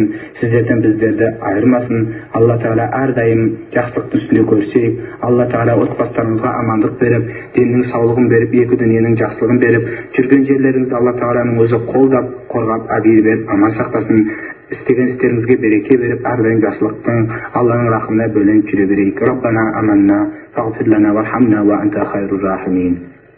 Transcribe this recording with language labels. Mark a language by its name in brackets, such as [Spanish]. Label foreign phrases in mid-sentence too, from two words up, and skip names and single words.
[Kazakh] Сіздерден біздерді айырмасын. Алла тағала әрдайым жақсылықтың үстінде көрсек. Алла тағала отбасыларыңызға амандық беріп, деннің саулығын беріп, екі дүниенің жақсылығын беріп, жүрген жерлеріңізді Алла тағаланың өзі қолдап, қорғап, әбейір беріп, аман сақтасын. Істеген істеріңізге береке беріп, әрдайым жақсылықтың Алланың рахымына бөленіп жүре берейік. [Arabic] ربنا آمنا فاغفر لنا وارحمنا وأنت خير الراحمين.